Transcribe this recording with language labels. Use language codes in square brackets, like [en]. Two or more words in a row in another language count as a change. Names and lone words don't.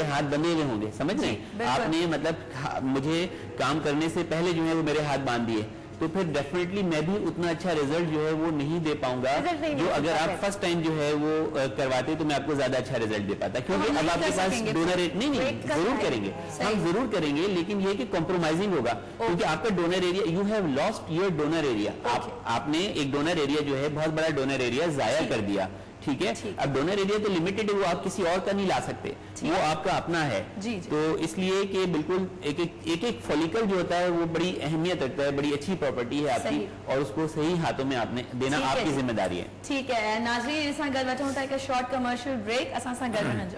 [ur] ہاتھ بندھے ہوئے ہوں گے، سمجھ رہے ہیں آپ نے، مطلب مجھے کام کرنے سے پہلے جو ہے وہ میرے ہاتھ باندھ دیے، تو پھر ڈیفینیٹلی میں بھی اتنا اچھا رزلٹ جو ہے وہ نہیں دے پاؤں گا جو اگر آپ [en] first time [ur] جو ہے وہ کرواتے تو میں آپ کو زیادہ اچھا رزلٹ دے پاتا، کیونکہ اب آپ کے پاس ڈونر نہیں ضرور کریں گے، ہم ضرور کریں گے، لیکن یہ کہ کمپرومائزنگ ہوگا، کیونکہ آپ کا [en] donor area, you have lost your donor area, [ur] آپ نے ایک [en] donor area [ur] جو ہے بہت بڑا [en] donor area [ur] ضائع کر دیا، ٹھیک ہے. अब [en] donor area [ur] تو لمیٹڈ ہے، وہ آپ کسی اور کا نہیں لا سکتے، وہ آپ کا اپنا ہے، تو اس لیے کہ بالکل ایک ایک فولیکل جو ہوتا ہے وہ بڑی اہمیت رکھتا ہے، بڑی اچھی پراپرٹی ہے آپ کی، اور اس کو صحیح ہاتھوں میں آپ نے دینا آپ کی ذمہ داری ہے. ٹھیک ہے [sd] नाज़रीन, असां गॾु वठूं था हिकु [en] short commercial break, [sd] असां सां गॾु वञिजो,